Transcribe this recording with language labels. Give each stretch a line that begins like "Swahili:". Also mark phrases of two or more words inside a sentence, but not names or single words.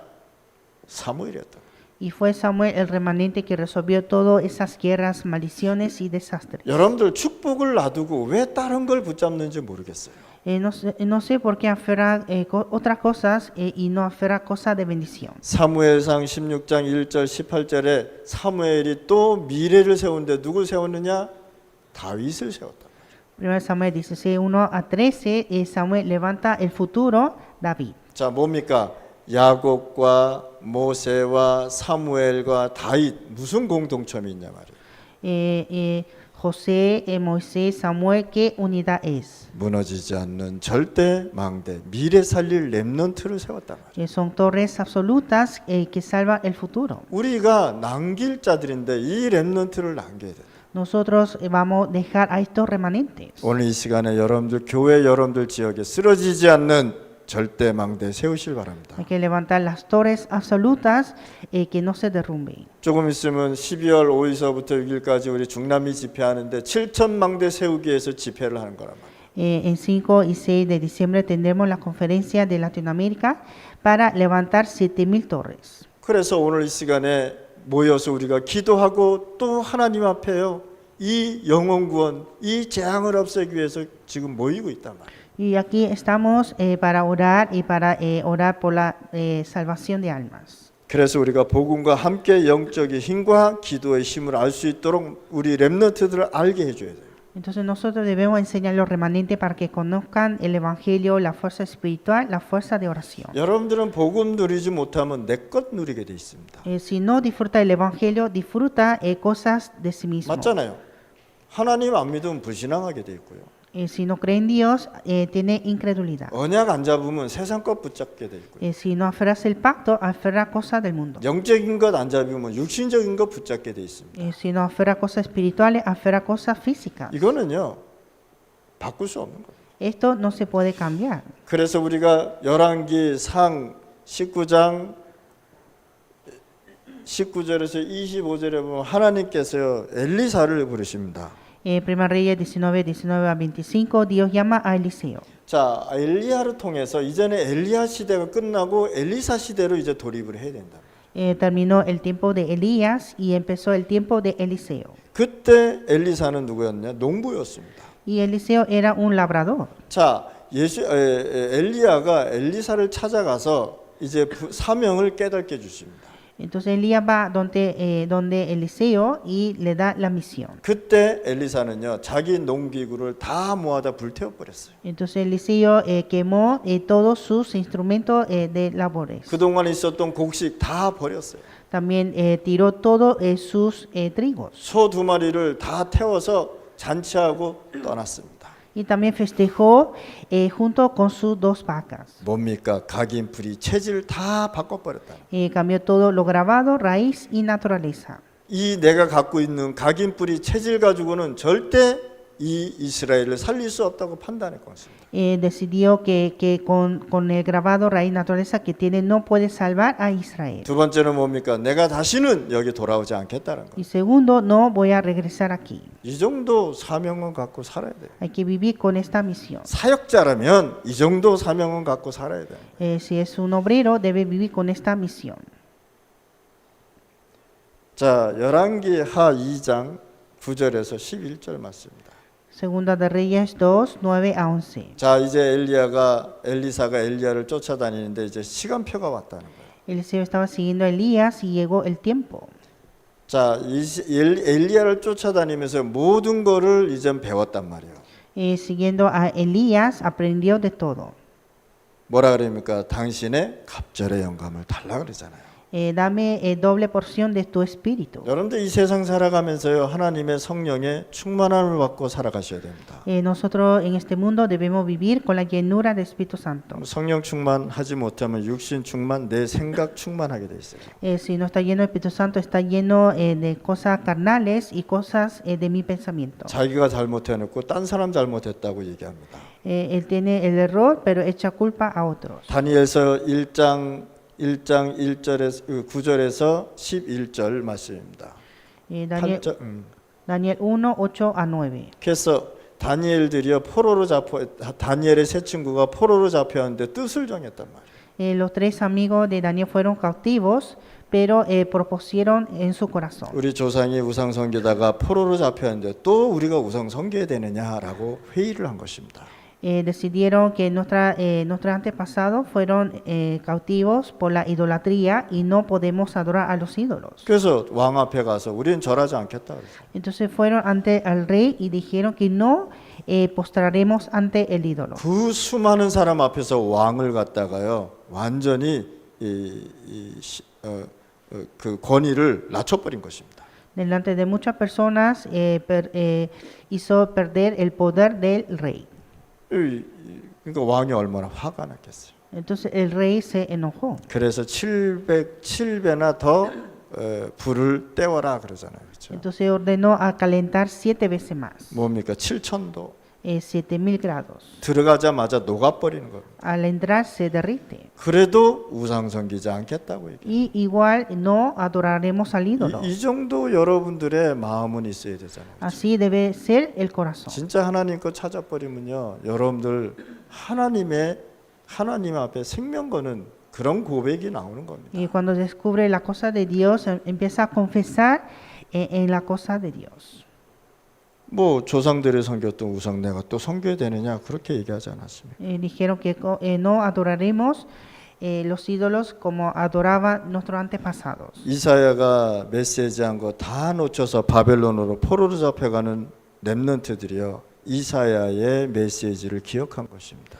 Korean: 사무엘이었다.
Spanish: Y fue Samuel el remanente que resolvió todas esas guerras, maldiciones y desastres.
Korean: 여러분들 축복을 놔두고 왜 다른 걸 붙잡는지 모르겠어요.
Spanish: No sé por qué aferra otras cosas y no aferra cosas de bendición.
Korean: 사무엘상 16장 1절 18절에 사무엘이 또 미래를 세우는데 누굴 세웠느냐? 다윗을 세웠다.
Spanish: 1 Samuel 16, 1 a 13, Samuel levanta el futuro David.
Korean: 자, 뭡니까? 야곱과 모세와 사무엘과 다윗 무슨 공동점이 있냐 말이에요.
Spanish: José, Moisés, Samuel, ¿qué unidad es?
Korean: 무너지지 않는 절대 망대, 미래 살릴 렘넌트를 세웠단 말이에요.
Spanish: Son torres absolutas que salvan el futuro.
Korean: 우리가 남길 자들인데 이 렘넌트를 남겨야 돼.
Spanish: Nosotros vamos a dejar a estos remanentes.
Korean: 오늘 이 시간에 여러분들 교회 여러분들 지역에 쓰러지지 않는 절대 망대 세우실 바랍니다.
Spanish: Hay que levantar las torres absolutas que no se derrumben.
Korean: 조금 있으면 12월 5일서부터 6일까지 우리 중남미 집회하는데 7천 망대 세우기 위해서 집회를 하는 거란 말이에요.
Spanish: En 5 y 6 de diciembre tendremos la conferencia de Latinoamérica para levantar 7,000 torres.
Korean: 그래서 오늘 이 시간에 모여서 우리가 기도하고 또 하나님 앞에요. 이 영혼 구원, 이 재앙을 없애기 위해서 지금 모이고 있단 말이에요.
Spanish: Y aquí estamos para orar y para orar por la salvación de almas.
Korean: 그래서 우리가 복음과 함께 영적인 힘과 기도의 힘을 알 수 있도록 우리 렘넌트들을 알게 해줘야 돼요.
Spanish: Entonces nosotros debemos enseñar a los remanentes para que conozcan el evangelio, la fuerza espiritual, la fuerza de oración.
Korean: 여러분들은 복음 누리지 못하면 내 것 누리게 돼 있습니다.
Spanish: Si no disfruta el evangelio, disfruta cosas de sí mismo.
Korean: 맞잖아요. 하나님 안 믿으면 불신앙하게 돼 있고요.
Spanish: Si no cree en Dios, tiene incredulidad.
Korean: 언약 안 잡으면 세상 것 붙잡게 돼 있고요.
Spanish: Si no aferras el pacto, aferra cosas del mundo.
Korean: 영적인 것 안 잡으면 육신적인 것 붙잡게 돼 있습니다.
Spanish: Si no aferra cosas espirituales, aferra cosas físicas.
Korean: 이거는요 바꿀 수 없는 거예요.
Spanish: Esto no se puede cambiar.
Korean: 그래서 우리가 열왕기 상 19장 19절에서 25절에 보면 하나님께서요 엘리사를 부르십니다.
Spanish: 1 Reyes 19, 19 a 25, Dios llama a Eliseo.
Korean: 자, 엘리야를 통해서 이전에 엘리야 시대가 끝나고 엘리사 시대로 이제 돌입을 해야 된다.
Spanish: Terminó el tiempo de Elías y empezó el tiempo de Eliseo.
Korean: 그때 엘리사는 누구였냐? 농부였습니다.
Spanish: Y Eliseo era un labrador.
Korean: 자, 엘리야가 엘리사를 찾아가서 이제 사명을 깨닫게 주십니다.
Spanish: Entonces Elías va donde Eliseo y le da la misión.
Korean: 그때 엘리사는요 자기 농기구를 다 모아다 불태워 버렸어요.
Spanish: Entonces Eliseo quemó todos sus instrumentos de labores.
Korean: 그동안 있었던 곡식 다 버렸어요.
Spanish: También tiró todos sus trigos.
Korean: 소 2마리를 다 태워서 잔치하고 떠났습니다.
Spanish: Y también festejó junto con sus 2 vacas.
Korean: 뭡니까? 각인 풀이 체질 다 바꿔버렸다.
Spanish: Cambió todo lo grabado, raíz y naturaleza.
Korean: 이 내가 갖고 있는 각인 뿌리 체질 가지고는 절대 이 이스라엘을 살릴 수 없다고 판단했던 것입니다.
Spanish: Decidió que con el grabado, raíz, naturaleza que tiene no puede salvar a Israel.
Korean: 두 번째는 뭡니까? 내가 다시는 여기 돌아오지 않겠다는 거.
Spanish: Y segundo, no voy a regresar aquí.
Korean: 이 정도 사명은 갖고 살아야 돼요.
Spanish: Hay que vivir con esta misión.
Korean: 사역자라면 이 정도 사명은 갖고 살아야 돼요.
Spanish: Si es un obrero, debe vivir con esta misión.
Korean: 자, 열왕기 하 2장 9절에서 11절 말씀입니다.
Spanish: Segunda de Reyes 2, 9 a 11.
Korean: 자, 이제 엘리사가 엘리야를 쫓아다니는데 이제 시간표가 왔다는 거예요.
Spanish: Eliseo estaba siguiendo a Elías y llegó el tiempo.
Korean: 자, 엘리야를 쫓아다니면서 모든 거를 이제 배웠단 말이에요.
Spanish: Siguiendo a Elías, aprendió de todo.
Korean: 뭐라 그럽니까? 당신의 갑절의 영감을 달라 그러잖아요.
Spanish: Dame doble porción de tu espíritu.
Korean: 여러분들 이 세상 살아가면서요 하나님의 성령의 충만함을 받고 살아가셔야 됩니다.
Spanish: Nosotros en este mundo debemos vivir con la llenura del Espíritu Santo.
Korean: 성령 충만하지 못하면 육신 충만, 내 생각 충만하게 돼 있어요.
Spanish: Si no está lleno del Espíritu Santo, está lleno de cosas carnales y cosas de mi pensamiento.
Korean: 자기가 잘못해놓고 딴 사람 잘못했다고 얘기합니다.
Spanish: Él tiene el error, pero echa culpa a otros.
Korean: 다니엘서 1장 1절에서 9절에서 11절 말씀입니다.
Spanish: Daniel 1, 8 a 9.
Korean: 그래서 다니엘들이요 다니엘의 세 친구가 포로로 잡혀왔는데 뜻을 정했단 말이에요.
Spanish: Los 3 amigos de Daniel fueron cautivos, pero propusieron en su corazón.
Korean: 우리 조상이 우상 섬기다가 포로로 잡혔는데 또 우리가 우상 섬겨야 되느냐라고 회의를 한 것입니다.
Spanish: decidieron que nuestros antepasados fueron cautivos por la idolatría y no podemos adorar a los ídolos.
Korean: 그래서 왕 앞에 가서 우리는 절하지 않겠다 그랬어요.
Spanish: Entonces fueron ante el rey y dijeron que no postraremos ante el ídolo.
Korean: 그 수많은 사람 앞에서 왕을 갖다가요 완전히 그 권위를 낮춰버린 것입니다.
Spanish: Delante de muchas personas hizo perder el poder del rey.
Korean: 그러니까 왕이 얼마나 화가 났겠어요.
Spanish: Entonces el rey se enojó.
Korean: 그래서 707배나 더 불을 떼워라 그러잖아요. 그렇죠?
Spanish: Entonces ordenó a calentar 7 veces más,
Korean: 뭡니까? 7,000도.
Spanish: 7000 grados.
Korean: 들어가자마자 녹아버리는 겁니다.
Spanish: Al entrar se derrite.
Korean: 그래도 우상 섬기지 않겠다고 얘기해요.
Spanish: Y igual no adoraremos al ídolo.
Korean: 이 정도 여러분들의 마음은 있어야 되잖아요.
Spanish: Así debe ser el corazón.
Korean: 진짜 하나님 거 찾아버리면요, 여러분들 하나님 앞에 생명 거는 그런 고백이 나오는 겁니다.
Spanish: Y cuando descubre la cosa de Dios, empieza a confesar en la cosa de Dios.
Korean: 뭐 조상들이 섬겼던 우상 내가 또 섬겨야 되느냐 그렇게 얘기하지 않았습니까?
Spanish: Dijeron que no adoraremos los ídolos como adoraban nuestros antepasados.
Korean: 이사야가 메시지한 거 다 놓쳐서 바벨론으로 포로로 잡혀가는 렘넌트들이요, 이사야의 메시지를 기억한 것입니다.